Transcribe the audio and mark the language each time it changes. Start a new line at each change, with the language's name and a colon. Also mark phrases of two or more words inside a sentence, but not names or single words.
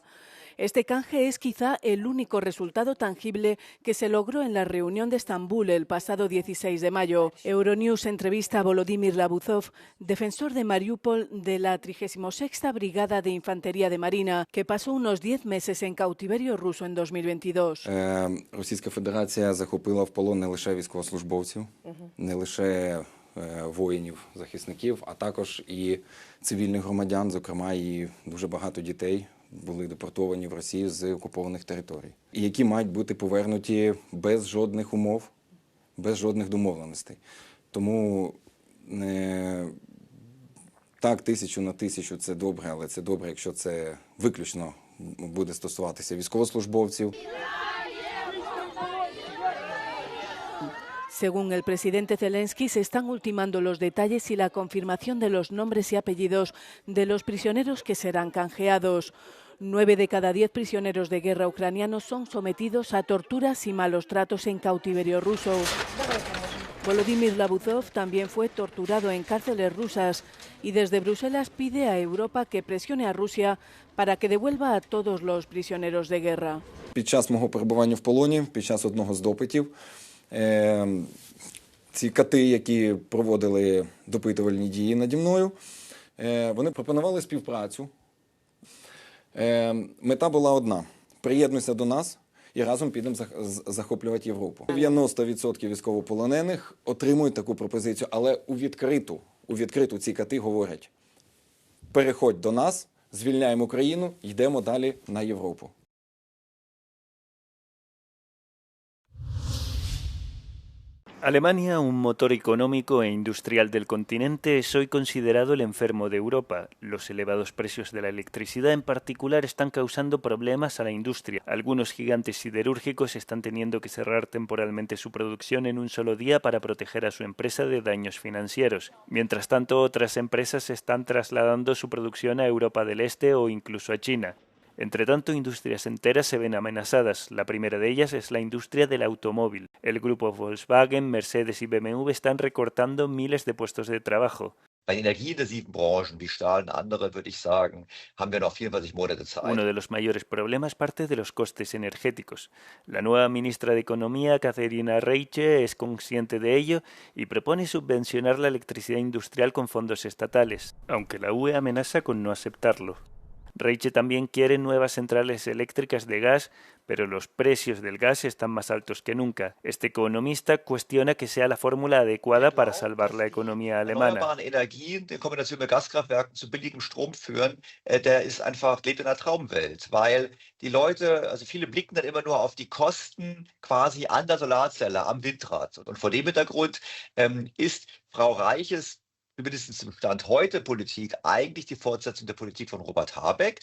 Spanish: Este canje es quizá el único resultado tangible que se logró en la reunión de Estambul el pasado 16 de mayo. Euronews entrevista a Volodymyr Labuzov, defensor de Mariupol de la 36ª Brigada de Infantería de Marina, que pasó unos 10 meses en cautiverio ruso en 2022.
Ukrainian: Російська Федерація захопила в полон не лише військовослужбовців, не лише воїнів-захисників, а також і цивільних громадян, зокрема і дуже багато дітей були депортовані в Росію з окупованих територій, і які мають бути повернуті без жодних умов, без жодних домовленостей. Тому так, 1000 на 1000 – це добре, але це добре, якщо це виключно буде стосуватися військовослужбовців.
Spanish: Según el presidente Zelensky, se están ultimando los detalles y la confirmación de los nombres y apellidos de los prisioneros que serán canjeados. 9 de cada 10 prisioneros de guerra ucranianos son sometidos a torturas y malos tratos en cautiverio ruso. Volodymyr Labuzov también fue torturado en cárceles rusas y desde Bruselas pide a Europa que presione a Rusia para que devuelva a todos los prisioneros de guerra.
Ukrainian: Під час мого перебування в полоні, під час одного з допитів, ці кати, які проводили допитувальні дії наді мною, вони пропонували співпрацю. Мета була одна – приєднуйся до нас і разом підемо захоплювати Європу. 90% військовополонених отримують таку пропозицію, але у відкриту ці кати говорять – переходь до нас, звільняємо Україну, йдемо далі на Європу.
Spanish: Alemania, un motor económico e industrial del continente, es hoy considerado el enfermo de Europa. Los elevados precios de la electricidad en particular están causando problemas a la industria. Algunos gigantes siderúrgicos están teniendo que cerrar temporalmente su producción en un solo día para proteger a su empresa de daños financieros. Mientras tanto, otras empresas están trasladando su producción a Europa del Este o incluso a China. Entre tanto, industrias enteras se ven amenazadas. La primera de ellas es la industria del automóvil. El grupo Volkswagen, Mercedes y BMW están recortando miles de puestos de trabajo.
German: Bei den energieintensiven Branchen wie Stahl und andere, würde ich sagen, haben wir noch 24 Monate Zeit.
Spanish: Uno de los mayores problemas parte de los costes energéticos. La nueva ministra de Economía, Katherina Reiche, es consciente de ello y propone subvencionar la electricidad industrial con fondos estatales, aunque la UE amenaza con no aceptarlo. Reiche también quiere nuevas centrales eléctricas de gas, pero los precios del gas están más altos que nunca. Este economista cuestiona que sea la fórmula adecuada para salvar la economía alemana.
German: Erneuerbaren Energien in Kombination mit Gaskraftwerken zu billigem Strom führen, der ist einfach, lebt in einer Traumwelt, weil die Leute, also viele blicken dann immer nur auf die Kosten quasi an der Solarzelle, am Windrad. Und vor dem Hintergrund ist Frau Reiches zumindest im Stand heute Politik eigentlich die Fortsetzung der Politik von Robert Habeck.